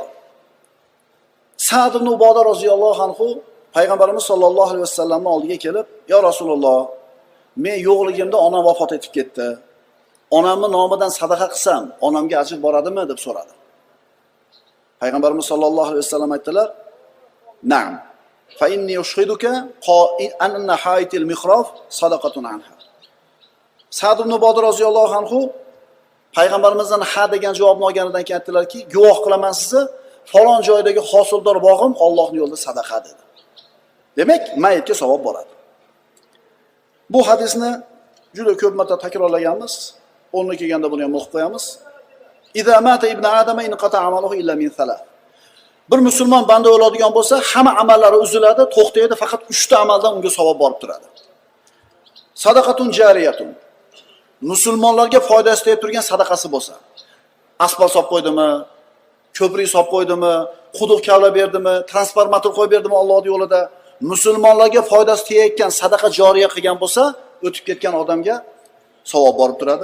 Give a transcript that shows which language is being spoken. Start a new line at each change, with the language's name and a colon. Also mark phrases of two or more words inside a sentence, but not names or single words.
Uzbek: Sa'd ibn Uboda roziyallohu anhu payg'ambarimiz sollallohu alayhi vasallamning oldiga kelib, "Ya Rasululloh, men yo'qligimda onam vafot etib ketdi. Onamning nomidan sadaqa qilsam, onamga ajr boradimi?" deb so'radi. Payg'ambarimiz sollallohu alayhi vasallam aytdilar: "Na'am.
Arabic: فإني أشهدك أن حائطي المخراف صدقة عنها."
Uzbek: Sa'd ibn Uboda roziyallohu anhu payg'ambarimizdan ha degan javobni olganidan keyin aytdilarki, "Guvoh qilaman sizni, falon joydagi hosildor bog'im Allohning yo'lida sadaqa" dedi. Demak, mayitga savob boradi. Bu hadisni juda ko'p marta takrorlaganmiz. O'rni kelganda buni ham o'qib qo'yamiz.
Arabic: "إذا مات ابن آدم انقطع عمله إلا من ثلاث."
Uzbek: Bir musulmon banda o'ladigan bo'lsa, hamma amallari uziladi, to'xtaydi, faqat 3 ta amaldan unga savob borib turadi.
Arabic: صدقة جارية.
Uzbek: Musulmonlarga foydasi tegib turgan sadaqasi bo'lsa, asfalt solib qo'ydimi, ko'prik solib qo'ydimi, quduq kavlab berdimi, transformator qo'yib berdimi Allohning yo'lida, musulmonlarga foydasi tegayotgan sadaqa joriya qilgan bo'lsa, o'tib ketgan odamga savob borib turadi.